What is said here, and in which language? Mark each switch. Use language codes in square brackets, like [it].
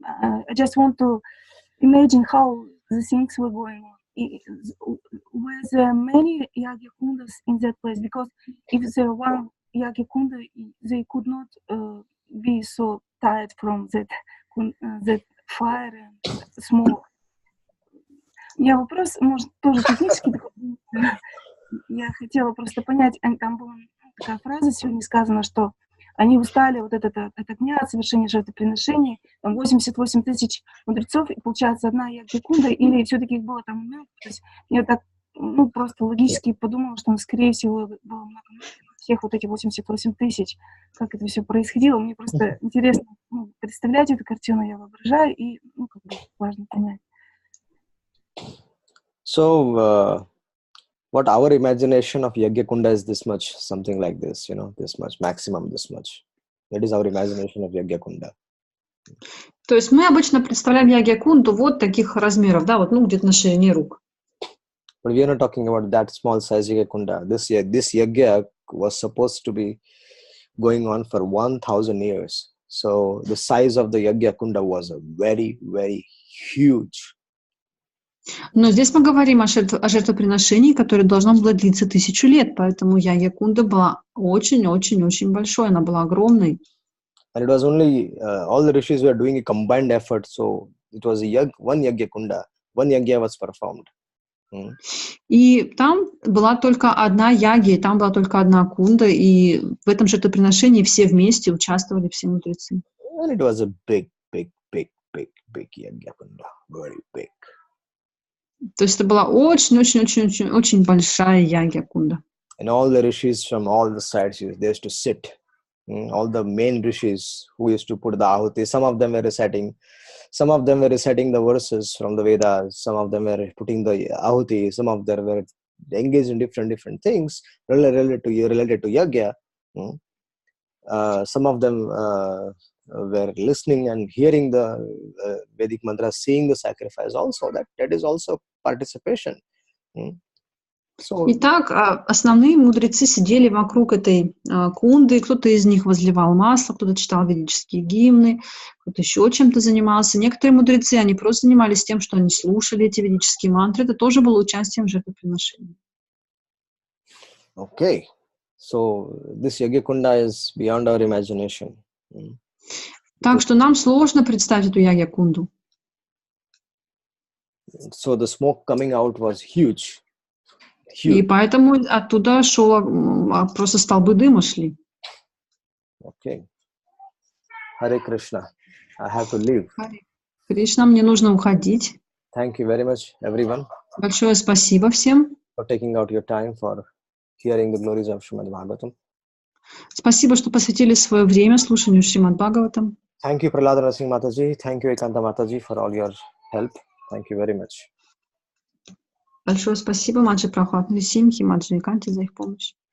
[en] I just want to imagine how the things were going on. Were there many yagya kundas in that place? Because if there were one yagya kunda, they could not be so tired from that fire and smoke. [ru] У меня вопрос, может, тоже технический такой. Я хотела просто понять, там была такая фраза сегодня сказана, что они устали вот от дня, от совершения жертвоприношений, там 88 тысяч мудрецов, и получается одна ягья-кунда, или все-таки их было там много. То есть я так, просто логически подумала, что, скорее всего, было много всех вот этих 88 тысяч, как это все происходило. Мне просто интересно представлять эту картину, я воображаю, и, важно понять. [en] So, what our imagination of Yagya Kunda is this much, something like this, this much, maximum this much. That is our imagination of Yagya Kunda. [ru] То есть мы обычно представляем Ягья-кунду вот таких размеров, да, вот, где-то на ширине рук. [en] But we are not talking about that small size Yagya Kunda. This Yagya was supposed to be going on for 1,000 years. So the size of the Yagya Kunda was a very, very huge. [ru] Но здесь мы говорим о жертвоприношении, которое должно было длиться 1000 лет, поэтому Ягья-кунда была очень-очень-очень большой, она была огромной. [en] And it was only, all the rishis were doing a combined effort, so it was one Yagya Kunda, one Yagya was performed. [ru] И там была только одна ягья, и там была только одна кунда, и в этом жертвоприношении все вместе участвовали, все мудрецы. [en] And it was a big Yagya Kunda, very big. [ru] То есть это была очень-очень-очень-очень большая ягья-кунда. [en] And all the rishis from all the sides, they used to sit. All the main rishis who used to put the ahuti, some of them were reciting the verses from the Vedas, some of them were putting the ahuti, some of them were engaged in different things related to yagya. Some of them were listening and hearing the Vedic mantras, seeing the sacrifice also. That is also participation. [ru] Итак, основные мудрецы сидели вокруг этой кунды, кто-то из них возливал масло, кто-то читал ведические гимны, кто-то еще чем-то занимался. Некоторые мудрецы, они просто занимались тем, что они слушали эти ведические мантры. Это тоже было участием в жертвоприношении. [en] Okay. So this Yagya Kunda is beyond our imagination. [ru] Так что нам сложно представить эту Ягья-кунду. [en] So the smoke coming out was huge. [ru] И поэтому оттуда просто столбы дыма шли. [en] Okay. Hare Krishna. I have to leave. [ru] Харе Кришна, мне нужно уходить. [en] Thank you very much, everyone. [ru] Большое спасибо всем. [en] For taking out your time for hearing the glories of Srimad Bhagavatam. [ru] Спасибо, что посвятили свое время слушанию Шримад Бхагаватам. [en] Thank you, Prahlad Rasing Mataji. Thank you, Ekanta Mataji, for all your help. Thank you very much. [ru] Большое спасибо Маджи Прахлад Нарисимхи, Маджи Эканте за их помощь.